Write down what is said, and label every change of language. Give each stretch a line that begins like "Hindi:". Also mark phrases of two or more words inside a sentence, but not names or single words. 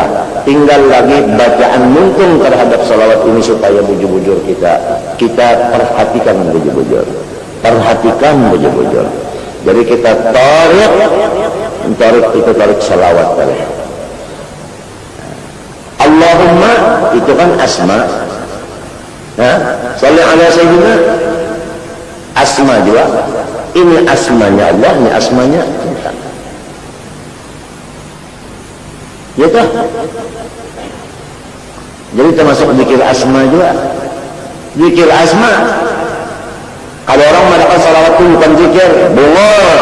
Banjar: Tinggal lagi bacaan mungkin terhadap salawat ini supaya bujur-bujur kita perhatikan bujur-bujur. Perhatikan bujur-bujur. Jadi kita tarik salawat tadi. Allahumma itu kan asma. Ya,
Arabic: صل على سيدنا
Banjar: asma juga. Ini asmanya Allah, ini asmanya kita. Ya toh? Jadi termasuk zikir asma juga. Zikir asma. Kalau orang mengatakan salawat itu bukan zikir, bohong.